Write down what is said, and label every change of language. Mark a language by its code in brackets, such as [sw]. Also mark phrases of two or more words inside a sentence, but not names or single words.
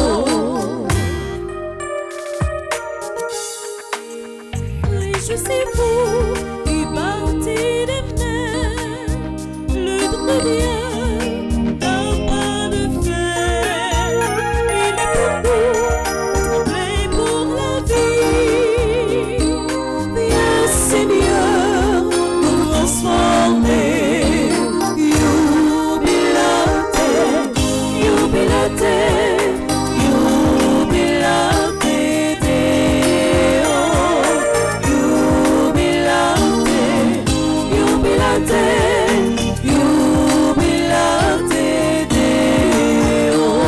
[fr] Réjouissez-vous et partez des mers, le don de Dieu n'a pas de fin. Il est pour nous, tremblez pour la vie. Viens Seigneur, nous transformer. [la] Jubilate, jubilate, jubilate Deo. Jubilate, jubilate, jubilate Deo.